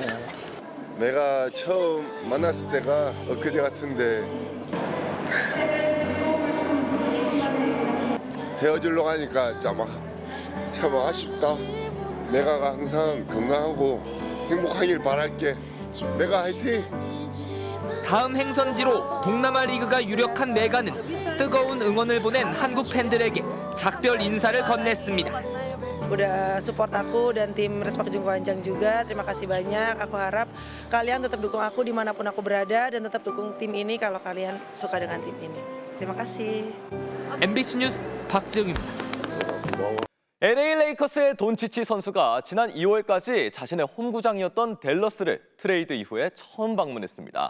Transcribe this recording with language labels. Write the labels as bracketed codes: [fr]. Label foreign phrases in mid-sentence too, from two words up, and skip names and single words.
[ko] 내가 처음 만났을 때가 엊그제 같은데 헤어지려고 하니까 참 아쉽다. 내가 항상 건강하고 행복하길 바랄게. 내가 화이팅! 다음 행선지로 동남아 리그가 유력한 메가는 뜨거운 응원을 보낸 한국 팬들에게 작별 인사를 건넸습니다. [id] Udah support aku dan tim Respak Jungkwanjang juga. Terima kasih banyak. Aku harap kalian tetap dukung aku dimanapun aku berada dan tetap dukung tim ini kalau kalian suka dengan tim ini. Terima kasih. [ko] MBC 뉴스 박지영입니다. LA 레이커스의 돈치치 선수가 지난 2월까지 자신의 홈구장이었던 댈러스를 트레이드 이후에 처음 방문했습니다.